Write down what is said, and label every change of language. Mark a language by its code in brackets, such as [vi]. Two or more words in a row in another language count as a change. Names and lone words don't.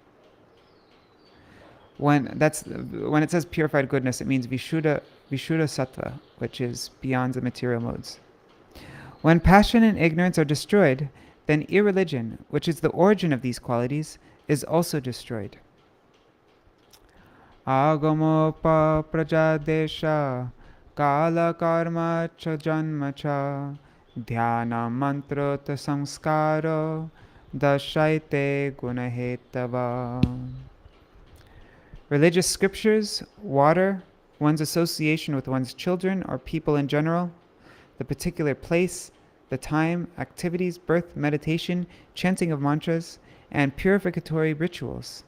[en] When it says purified goodness, it means [sa] विशुद्ध सत्त्व, [en] which is beyond the material modes. When passion and ignorance are destroyed, then irreligion, which is the origin of these qualities, is also destroyed. [sa] आगमोऽपः प्रजादेशः कालः कर्म च जन्म च ध्यानं मन्त्रोऽथ संस्कारो दशैते गुणहेतवः. [en] Religious scriptures, water, one's association with one's children or people in general, the particular place, the time, activities, birth, meditation, chanting of mantras, and purificatory rituals.